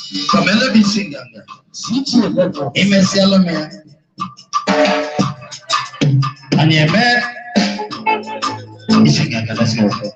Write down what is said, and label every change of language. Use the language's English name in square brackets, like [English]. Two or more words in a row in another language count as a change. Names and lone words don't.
[English] Come and let me sing that. [Igbo] Imesiala me. Anyị eme isi ga-aga, [English] let's go.